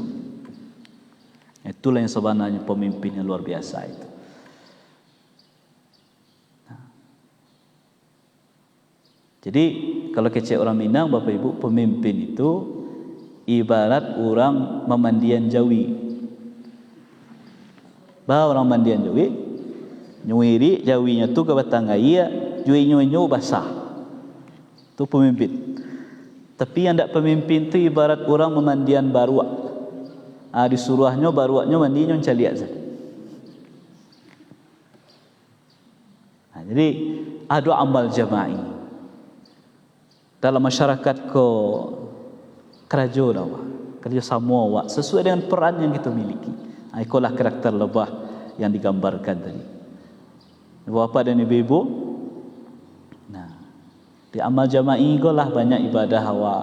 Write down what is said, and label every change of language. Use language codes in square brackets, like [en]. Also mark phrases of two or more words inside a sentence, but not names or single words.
[id] Itulah yang sebenarnya pemimpin yang luar biasa itu. Jadi kalau kecil orang Minang, Bapak Ibu, pemimpin itu ibarat orang memandian jawi. [min] Bahawa orang mandian jawi, nyuiri jawinya tu ke batang air, juwi-nyuwi basah. Tu pemimpin. Tapi yang tak pemimpin tu ibarat orang memandian baruak. Disuruhnya baruaknya mandinya caliak saja. [id] Jadi ada [ar] amal jama'i [id] dalam masyarakat ko kerajaan awak, kerja sama awak sesuai dengan peran yang kita miliki. Itulah karakter lebah yang digambarkan tadi. Bapak dan Ibu, nah, di [ar] amal jama'i [id] itulah banyak ibadah awak.